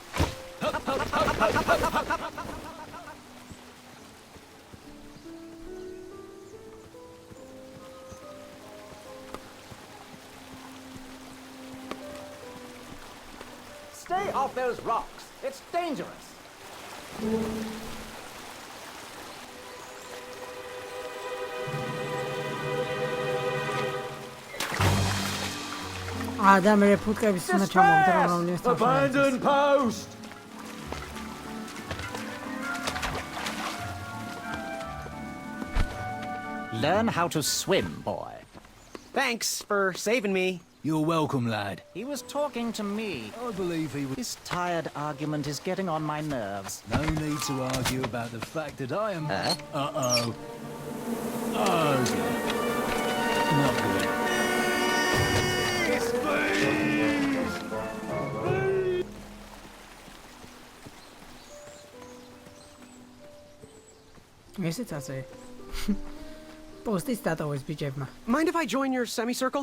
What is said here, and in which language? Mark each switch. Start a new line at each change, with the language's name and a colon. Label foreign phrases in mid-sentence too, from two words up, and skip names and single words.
English: Stay off those rocks. It's dangerous. Adam reputqების უნდა ჩამოვიდა რომ რომლის Abandon post! Learn how to swim, boy. Thanks for saving me. You're welcome, lad. He was talking to me. I believe he was... This tired argument is getting on my nerves. No need to argue about the fact that I am... Huh? Uh-oh. Oh, dear. Not good.
Georgian: ესეც ასე. პოსტის დატოვეს ბიჭებმა.
English: Mind if I join your semicircle?